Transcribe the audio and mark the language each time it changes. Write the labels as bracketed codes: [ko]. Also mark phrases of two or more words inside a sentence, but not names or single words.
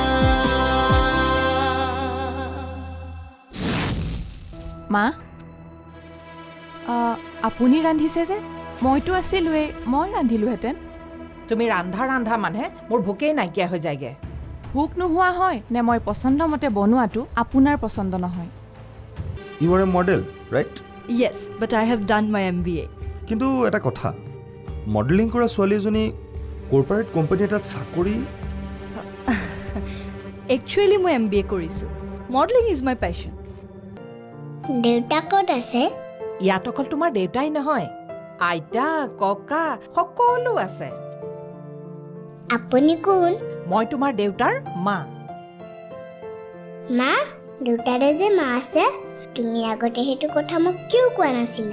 [as] মা আপুনি ৰান্ধিছে যে মইতো আছিলোৱেই মই ৰান্ধিলোহেঁতেন তুমি ৰান্ধা মানে মোৰ ভোকেই নাইকিয়া হৈ যায়গে ভোক নোহোৱা হয় নে মই পচন্দমতে বনোৱাটো আপোনাৰ পচন্দ নহয় [en] You are a model right Yes, but I have done my MBA. [as] কিন্তু এটা কথা মডেলিং কৰা ছোৱালী এজনী কৰ্পৰেট কোম্পানী এটাত চাকৰি Actually, মই MBA কৰিছোঁ. [en] Modeling is my passion. [as] দেউতা ক'ত আছে? ইয়াত অকল তোমাৰ দেউতাই নহয় আইতা ককা সকলো আছে আপুনি কোন? মই তোমাৰ দেউতাৰ মা মা, দেউতাৰে যে মা আছে, তুমি আগতে সেইটো কথা মোক কিয় কোৱা নাছিলা?